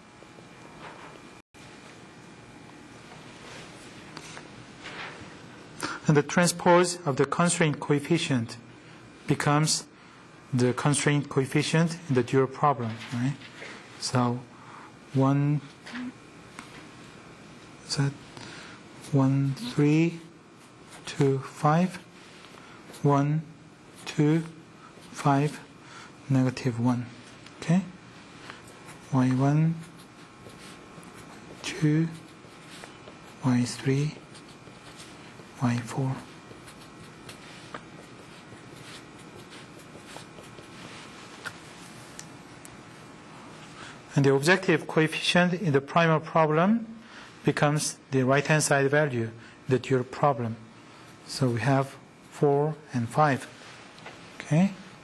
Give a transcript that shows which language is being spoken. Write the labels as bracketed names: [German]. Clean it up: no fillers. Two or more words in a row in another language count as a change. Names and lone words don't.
[English] And the transpose of the constraint coefficient becomes the constraint coefficient in the dual problem, right? So 1, 3, 2, 5, 1, 2, 5, negative 1. Okay? y1, 2, y3, y4. And the objective coefficient in the primal problem becomes the right-hand side value, the dual problem. So we have 4 and 5. Okay?